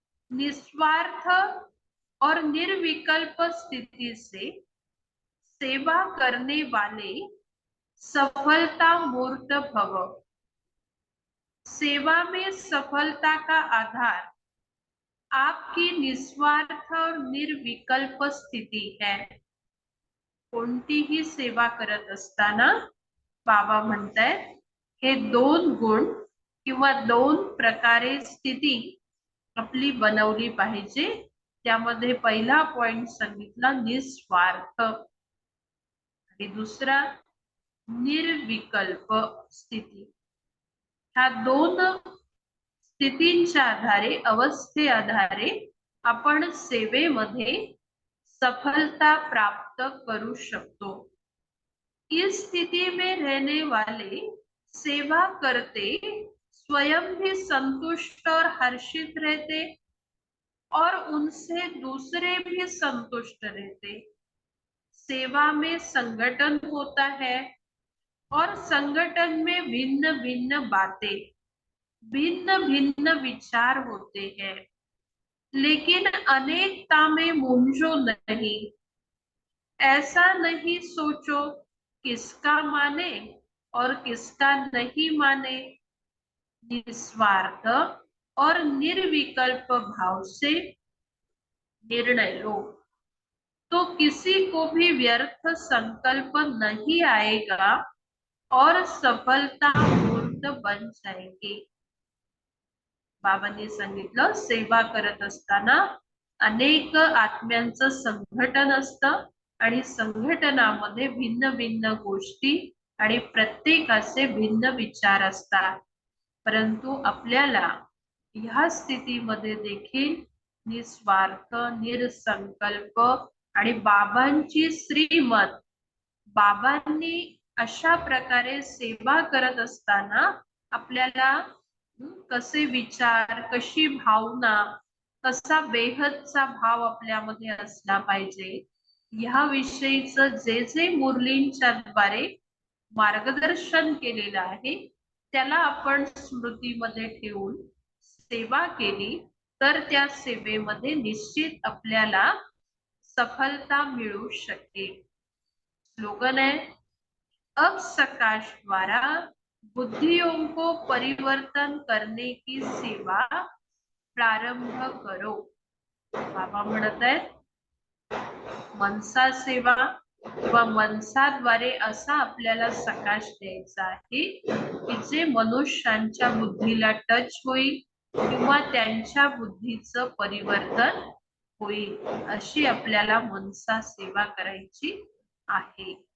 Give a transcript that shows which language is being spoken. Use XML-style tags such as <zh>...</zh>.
<hi>निस्वार्थ और निर्विकल्प स्थिति से सेवा करने वाले सफलता मूर्त भव। सेवा में सफलता का आधार आपकी निस्वार्थ और निर्विकल्प स्थिती है।</hi> <mr>कोणतीही सेवा करत असताना बाबा म्हणतायत हे दोन गुण किंवा दोन प्रकारे स्थिती आपली बनवली पाहिजे। त्यामध्ये पहिला पॉइंट सांगितला निस्वार्थ आणि दुसरा निर्विकल्प स्थिती। ह्या दोन स्थितींच्या आधारे अवस्थे आधारे आपण सेवेमध्ये सफलता प्राप्त करू शकतो।</mr> <hi>इस स्थिति में रहने वाले सेवा करते स्वयं भी संतुष्ट और हर्षित रहते और उनसे दूसरे भी संतुष्ट रहते। सेवा में संगठन होता है और संगठन में भिन्न भिन्न बातें, भिन्न भिन्न विचार होते हैं, लेकिन अनेकता में मूंझो नहीं। ऐसा नहीं सोचो किसका माने और किसका नहीं माने। निस्वार्थ और निर्विकल्प भाव से निर्णय लो तो किसी को भी व्यर्थ संकल्प नहीं आएगा और सफलता मूर्त बन जाएगी।</hi> <mr>बाबांनी सांगितलं सेवा करत असताना अनेक आत्म्यांचं संघटन असतं आणि संघटनामध्ये भिन्न भिन्न गोष्टी आणि प्रत्येकाचे भिन्न विचार असतात, परंतु आपल्याला ह्या स्थितीमध्ये देखील निस्वार्थ निरसंकल्प आणि बाबांची श्रीमत, बाबांनी अशा प्रकारे सेवा करत असताना आपल्याला कसे विचार, कशी भावना, कसा बेहदचा भाव आपल्यामध्ये असला पाहिजे, ह्या विषयीचं जे जे मुरलींच्या द्वारे मार्गदर्शन केलेलं आहे त्याला आपण स्मृतीमध्ये ठेवून सेवा केली तर त्या सेवेमध्ये निश्चित आपल्याला सफलता मिळू शकेल।</mr> <hi>स्लोगन है, अब सकाश द्वारा बुद्धियों को परिवर्तन करने की सेवा प्रारंभ करो।</hi> <mr>बाबा म्हणत आहेत मनसा सेवा किंवा मनसाद्वारे असा आपल्याला सकाश द्यायचा आहे की जे मनुष्यांच्या बुद्धीला टच होईल किंवा त्यांच्या बुद्धीचं परिवर्तन होईल, अशी आपल्याला मनसा सेवा करायची आहे।</mr>